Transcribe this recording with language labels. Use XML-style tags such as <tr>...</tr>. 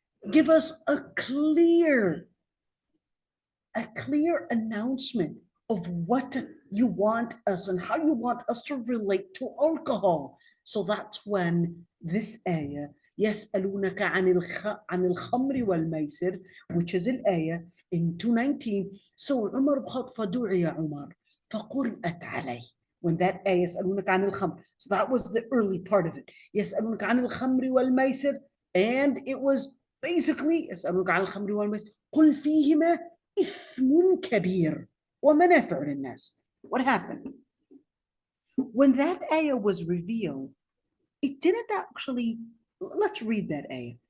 <en>Give us a clear announcement of what you want us and how you want us to relate to alcohol. So that's when this ayah,</en> <ar>يسألونك عن الخمر والميسر,</ar> <en>which is الآية in 219.</en> <ar>So Umar فدعي عمر فقرأت عليه.</ar> <en>When that ayah,</en> <ar>يسألونك عن الخمر,</ar> <en>so that was the early part of it.</en> <ar>يسألونك عن الخمر والميسر,</ar> <en>and it was basically</en> <ar>يسألونك عن الخمر والميسر قل فيهما إثم كبير ومنافع للناس.</ar> <en>What happened? When that ayah was revealed, it didn't actually, let's read that ayah.</en>